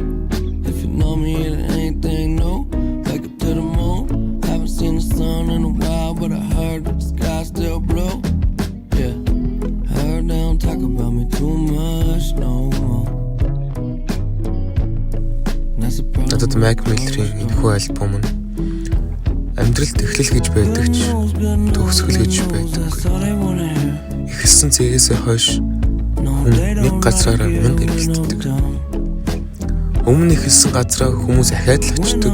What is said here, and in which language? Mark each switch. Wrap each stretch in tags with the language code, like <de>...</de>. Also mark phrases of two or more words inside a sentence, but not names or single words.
<en>If you know me, it ain't anything new. Wake up to the moon. Haven't seen the sun in a while, but I heard that the sky's still blue. Yeah, heard they don't talk about me too much no more. That's a problem.</en> <mn>Надад Mac Miller-ийн энэхүү альбом нь амьдралд эхлэл гэж байдаг ч төгсгөл гэж байдаг. Эхэлсэн цэгээсээ хойш хүн нэг газраараа мянга эргэлддэг. Өмнө эхэлсэн газраа хүмүүс ахаад л очдог.</mn>